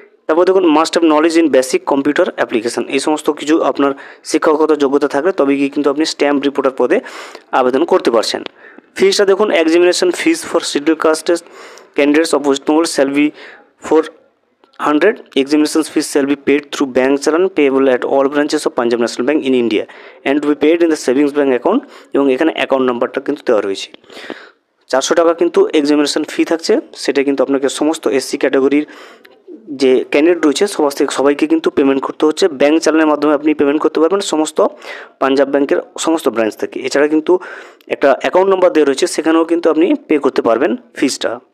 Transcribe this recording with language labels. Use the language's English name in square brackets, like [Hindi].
[Bangla] তারপর দেখুন [English] Must have knowledge in basic computer application. [Bangla] এই সমস্ত কিছু আপনার শিক্ষাগত যোগ্যতা থাকলে তবে গিয়ে কিন্তু আপনি স্ট্যাম্প রিপোর্টার পদে আবেদন করতে পারছেন। ফিসটা দেখুন [English] Examination fees for schedule কাস্টের candidates of West Bengal shall be 400। Examination fees shall be paid through bank challan payable at all branches of Punjab National Bank in India and to be paid in the savings bank account। [Bangla] এবং এখানে account নাম্বারটা কিন্তু দেওয়া রয়েছে। 400 টাকা কিন্তু examination ফি থাকছে, সেটা কিন্তু আপনাকে সমস্ত এসসি ক্যাটাগরির যে ক্যান্ডিডেট রয়েছে সবাইকে কিন্তু পেমেন্ট করতে হচ্ছে। ব্যাঙ্ক চালানের মাধ্যমে আপনি পেমেন্ট করতে পারবেন সমস্ত পাঞ্জাব ব্যাংকের সমস্ত ব্রাঞ্চ থেকে। এছাড়া কিন্তু একটা অ্যাকাউন্ট নাম্বার দেওয়া রয়েছে, সেখানেও কিন্তু আপনি পে করতে পারবেন ফিসটা।